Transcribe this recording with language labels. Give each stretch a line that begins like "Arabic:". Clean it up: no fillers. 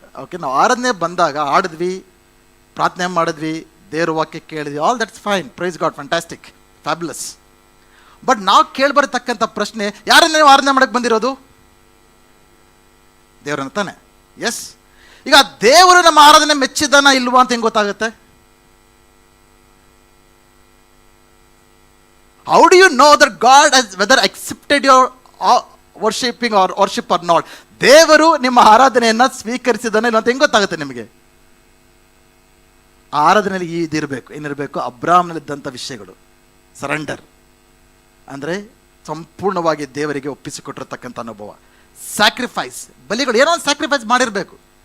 Kannada: Okay, ನಾವು ಆರಾಧನೆ ಬಂದಾಗ ಆಡಿದ್ವಿ, ಪ್ರಾರ್ಥನೆ ಮಾಡಿದ್ವಿ, ದೇವ್ರ ವಾಕ್ಯ ಕೇಳಿದ್ವಿ,
English: All that's fine, praise God, fantastic, fabulous.
Kannada: But ನಾವು ಕೇಳಿಬರತಕ್ಕಂಥ ಪ್ರಶ್ನೆ, ಯಾರನ್ನ ನೀವು ಆರಾಧನೆ ಮಾಡಕ್ಕೆ ಬಂದಿರೋದು? ದೇವ್ರನ್ನ ತಾನೆ? ಎಸ್. ಈಗ ದೇವರು ನಮ್ಮ ಆರಾಧನೆ ಮೆಚ್ಚಿದಾನ ಇಲ್ವಾ ಅಂತ ಹೆಂಗೆ ಗೊತ್ತಾಗುತ್ತೆ?
English: How do you know that God has whether accepted your worshipping or worship or not?
Kannada: ದೇವರು ನಿಮ್ಮ ಆರಾಧನೆಯನ್ನು ಸ್ವೀಕರಿಸಿದಾನೆ ಇಲ್ಲ ಅಂತ ಹೆಂಗೆ ಗೊತ್ತಾಗುತ್ತೆ ನಿಮಗೆ? ಆ ಆರಾಧನೆಯಲ್ಲಿ ಇದಿರಬೇಕು, ಏನಿರಬೇಕು? ಅಬ್ರಾಹ್ಮನಲ್ಲಿದ್ದಂಥ ವಿಷಯಗಳು, ಸರೆಂಡರ್ ಅಂದರೆ ಸಂಪೂರ್ಣವಾಗಿ ದೇವರಿಗೆ ಒಪ್ಪಿಸಿಕೊಟ್ಟಿರ್ತಕ್ಕಂಥ ಅನುಭವ, ಸ್ಯಾಕ್ರಿಫೈಸ್, ಬಲಿಗಳು, ಏನೋ ಒಂದು ಸ್ಯಾಕ್ರಿಫೈಸ್ ಮಾಡಿರಬೇಕು.